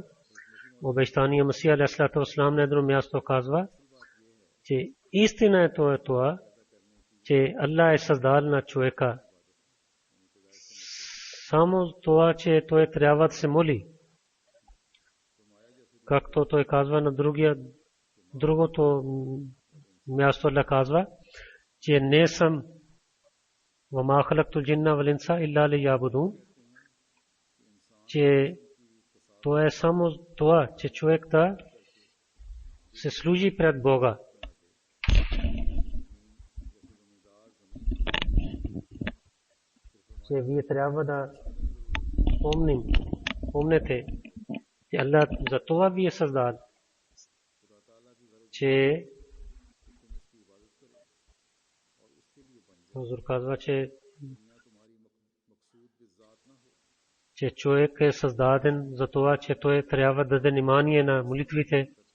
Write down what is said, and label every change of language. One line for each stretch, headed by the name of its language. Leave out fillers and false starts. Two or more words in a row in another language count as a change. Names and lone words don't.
Bulgarian: Обещания Масия
Arabic: عليه الصلاة والسلام
Bulgarian: на едно място казва, че истина е това, че Аллах е създал на човека само това, че той трябва да се моли. Както той казва на другото място, Аллах казва, че не съм
Arabic: وما خلقت الجن والإنس إلا ليعبدون,
Bulgarian: че то е само това, че човек да се служи пред Бога. Че вие трябва да помните, че Аллах за това ви е създал, че Хазур казва, че човек е създаден за това, че той трябва да даде внимание на молитвите.